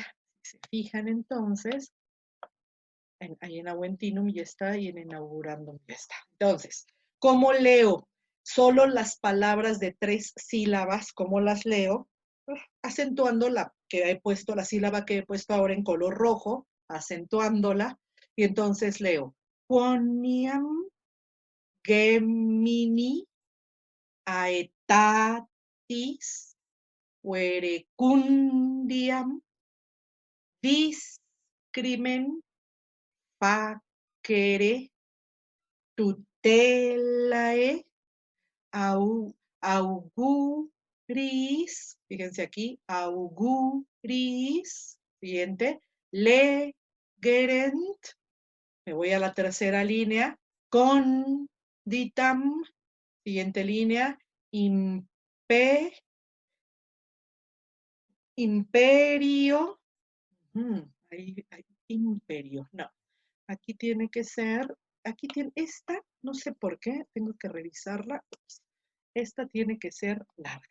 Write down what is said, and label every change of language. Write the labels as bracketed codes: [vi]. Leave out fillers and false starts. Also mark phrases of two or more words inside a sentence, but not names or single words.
[es] Si se fijan entonces, ahí en Aventinum ya está y en Inaugurandum ya está. Entonces, ¿cómo leo? Solo las palabras de 3 sílabas, ¿cómo las leo? Acentuando la sílaba que he puesto ahora en color rojo, acentuándola, y entonces leo [la] quoniam, gemini, aetatis, verecundiam, discrimen, facere, tutelae, auguris, [es] fíjense aquí, auguris, siguiente, legerent, me voy a la tercera línea, conditam, siguiente línea, imperio, ahí, imperio, no, aquí tiene que ser, aquí tiene, esta, no sé por qué, tengo que revisarla, esta tiene que ser larga.